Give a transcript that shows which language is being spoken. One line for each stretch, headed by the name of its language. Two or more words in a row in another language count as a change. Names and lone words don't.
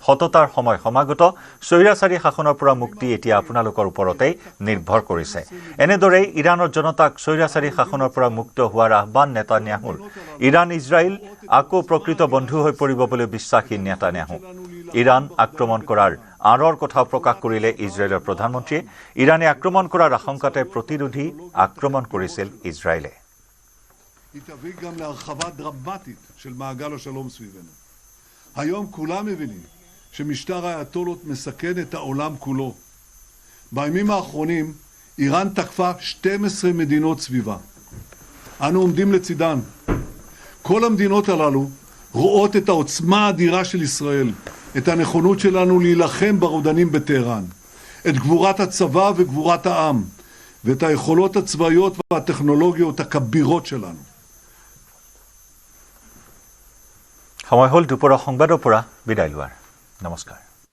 Assamese: সততাৰ সময় সমাগত স্বৈৰাচাৰী শাসনৰ পৰা মুক্তি এতিয়া আপোনালোকৰ ওপৰতেই নিৰ্ভৰ কৰিছে এনেদৰে ইৰানৰ জনতাক স্বৈৰাচাৰী শাসনৰ পৰা মুক্ত হোৱাৰ আহ্বান নেতানিয়াহুৰ ইৰাণ ইজৰাইল আকৌ প্ৰকৃত বন্ধু হৈ পৰিব বুলি বিশ্বাসী নেতানিয়াহু ইৰাণ আক্ৰমণ কৰাৰ আঁৰৰ কথা প্ৰকাশ কৰিলে ইজৰাইলৰ প্ৰধানমন্ত্ৰীয়ে ইৰাণে আক্ৰমণ কৰাৰ আশংকাতে প্ৰতিৰোধী আক্ৰমণ কৰিছিল ইজৰাইলে
Hebrew: היא תביא גם להרחבה דרמטית של מעגל השלום סביבנו. היום כולם מבינים שמשטר האייתולות מסכן את העולם כולו. בימים האחרונים איראן תקפה 12 מדינות סביבה. אנו עומדים לצידן. כל המדינות הללו רואות את העוצמה האדירה של ישראל, את הנכונות שלנו להילחם ברודנים בטהרן, את גבורת הצבא וגבורת העם, ואת היכולות הצבאיות והטכנולוגיות הכבירות שלנו.
Assamese: সময় হল দুপৰৰ সংবাদৰ পৰা বিদায় লোৱাৰ নমস্কাৰ